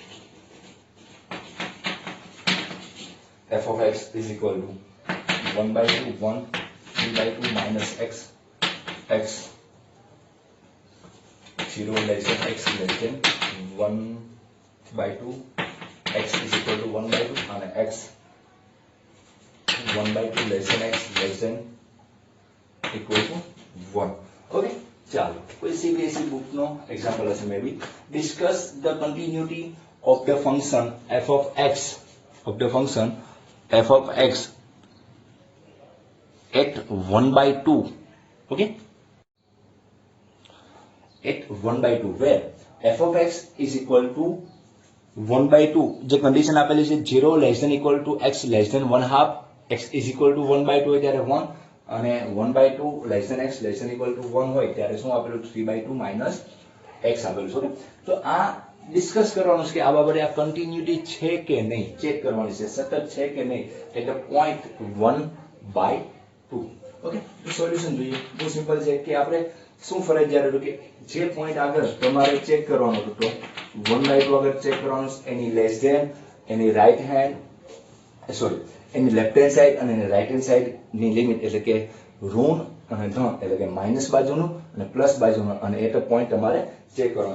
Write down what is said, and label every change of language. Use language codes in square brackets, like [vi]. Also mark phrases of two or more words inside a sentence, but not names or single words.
[en] f of x is equal to 1/2 1 3/2 minus x 0 less than x less than 1/2 x is equal to 1/2 and x 1/2 less than x less than equal to 1. [gu] Okay, ચાલો કોઈ સીબીએસઈ બુક નો એક્ઝામ્પલ હશે [en] may be. discuss the continuity of the function f of x at 1/2. Okay, at 1/2 where f of x is equal to 1/2 [gu] જે કન્ડિશન આપેલી છે [en] 0 less than equal to x less than 1/2 x is equal to 1/2 [gu] હોય ત્યારે 1 અને [en] 1/2 less than x less than equal to 1 [gu] હોય ત્યારે શું આપેલું [en] 3/2 minus x [gu] આપેલું છે. તો આ ડિસ્કસ કરવાનું છે કે આ બાબતે આ કન્ટિન્યુટી છે કે નહીં, ચેક કરવાની છે સતત છે કે નહીં, એટલે 0.1/2. ઓકે, સોલ્યુશન જોઈએ. બહુ સિમ્પલ છે કે આપણે શું ફરજિયાત હતું કે જે પોઈન્ટ આગળ તમારે ચેક કરવાનું હતું તો 1/2 આગળ ચેક કરવાનું, એની [en] less than [gu] એની [en] right hand [gu] એની [en] left hand side [gu] અને એની [en] right hand side [gu] ની લિમિટ એટલે કે ઋણ અને ધન એટલે કે માઇનસ બાજુનું અને પ્લસ બાજુનું અને એ પોઈન્ટ તમારે ચેક કરવાનો.